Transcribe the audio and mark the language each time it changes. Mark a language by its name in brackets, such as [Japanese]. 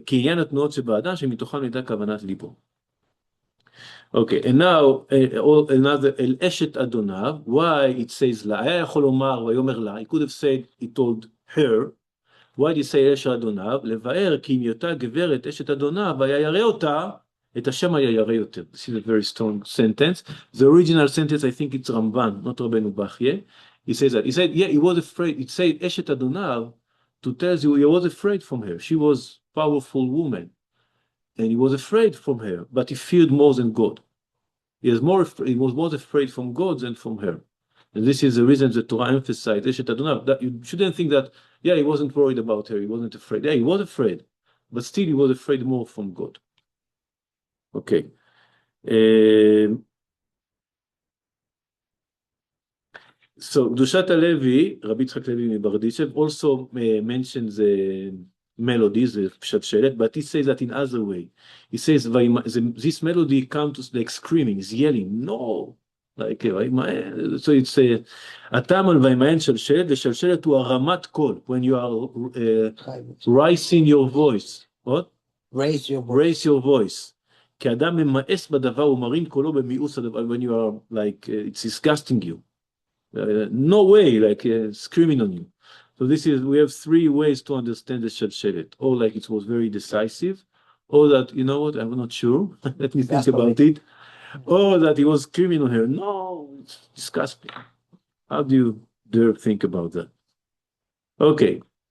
[Hebrew] כי עניין התנועות שבאדם שמתוכן הייתה כוונת ליבו. [English] Okay, and now another אל אשת אדוניו, why it says לה, [Hebrew] היה יכול לומר ויאמר לה, [English] he could have said, he told her, why did he say אשת אדוניו? [Hebrew] לבאר כי אם היותה גברת אשת אדוניו, והיה ירא אותה, את השם היה ירא יותר. [English] This is a very strong sentence. The original sentence, I think it's Ramban, not Rabbeinu Bachye. He says that. He said, yeah, he was afraid. It said אשת אדוניו, to tell you he was afraid from her. She was a powerful woman. And he was afraid from her, but he feared more than God. He was more afraid from God than from her. And this is the reason the Torah emphasized Eshet Adonav. That you shouldn't think that, yeah, he wasn't worried about her, he wasn't afraid. Yeah, he was afraid, but still he was afraid more from God. Okay. So Dushat Levi, Rabbi Tzchak Levi Barditchev, also mentions the melodies, the Pshat, but he says that in other way. He says this melody comes like screaming, is yelling, no. Like, so it's [Hebrew] הטעם על וימאן שלשלת, ושלשלת הוא הרמת קול, [English] when you are raising your voice. What? Raise your voice. Raise your voice. [Hebrew] כי אדם ממאס בדבר ומרים קולו במיאוס הדבר, [English] when you are like, it's disgusting you. No way, like screaming on you. So we have three ways to understand the shalshelet. Or like it was very decisive, or that, you know what, I'm not sure. Let me think about it. Or that he was screaming on her. No, it's disgusting. How do you dare think about that? Okay.